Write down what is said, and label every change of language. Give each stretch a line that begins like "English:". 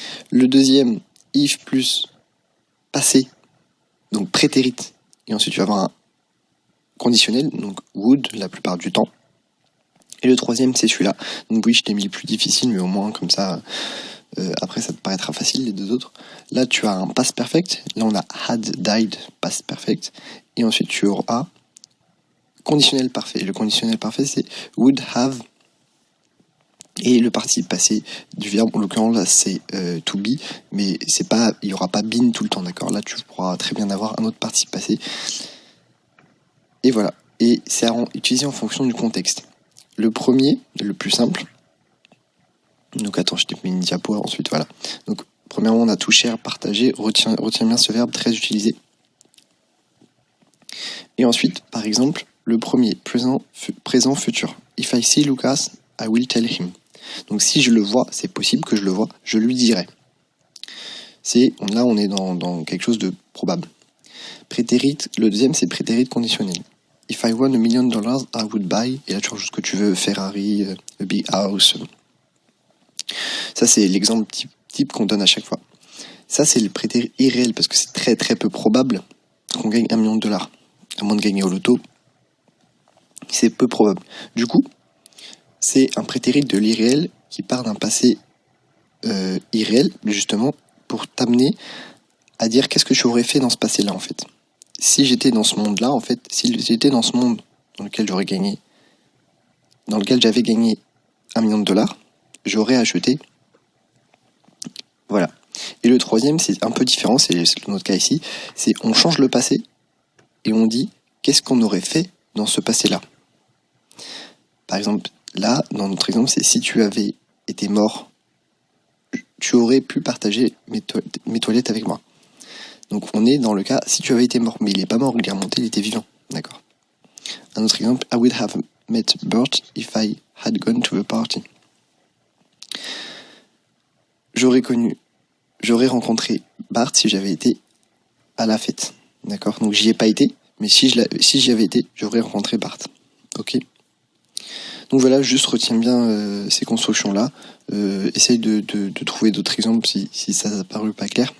French: Le deuxième, if plus passé, donc prétérite, et ensuite tu vas avoir un conditionnel, donc would la plupart du temps. Et le troisième c'est celui-là. Donc oui, je t'ai mis le plus difficile, mais au moins comme ça, après ça te paraîtra facile les deux autres. Là tu as un past perfect, là on a had died, past perfect, et ensuite tu auras conditionnel parfait. Le conditionnel parfait c'est would have, et le participe passé du verbe, en l'occurrence là c'est to be, mais c'est pas, il n'y aura pas been tout le temps, d'accord ? Là tu pourras très bien avoir un autre participe passé. Et voilà, et c'est à utiliser en fonction du contexte. Le premier, le plus simple, donc attends, je t'ai mis une diapo ensuite, voilà. Donc premièrement on a to share, partager, retiens bien ce verbe très utilisé. Et ensuite, par exemple, le premier, présent futur.
English: If I see Lucas, I will tell him.
French: Donc si je le vois, c'est possible que je le vois, je lui dirai. Là on est dans quelque chose de probable. Prétérite, le deuxième c'est prétérite conditionnel.
English: If I won $1 million, I would buy.
French: Et là tu vois ce que tu veux, Ferrari,
English: a big house.
French: Ça c'est l'exemple type qu'on donne à chaque fois. Ça c'est le prétérit irréel parce que c'est très très peu probable qu'on gagne $1 million. À moins de gagner au loto, c'est peu probable. Du coup, c'est un prétérit de l'irréel qui part d'un passé irréel, justement, pour t'amener à dire qu'est-ce que tu aurais fait dans ce passé-là, en fait. Si j'étais dans ce monde-là, en fait, si j'étais dans ce monde dans lequel j'avais gagné $1 million, j'aurais acheté. Voilà. Et le troisième, c'est un peu différent, c'est notre cas ici, c'est on change le passé et on dit qu'est-ce qu'on aurait fait dans ce passé-là. Par exemple, là, dans notre exemple, c'est si tu avais été mort, tu aurais pu partager mes toilettes avec moi. Donc on est dans le cas, si tu avais été mort, mais il n'est pas mort, il est remonté, il était vivant. D'accord.
English: Un autre exemple, I would have met Bert if I had gone to the party.
French: J'aurais rencontré Bart si j'avais été à la fête. D'accord. Donc j'y ai pas été, mais si j'y avais été, j'aurais rencontré Bart. Ok. Donc voilà, juste retiens bien ces constructions-là. Essaye de trouver d'autres exemples si ça t'a paru pas clair.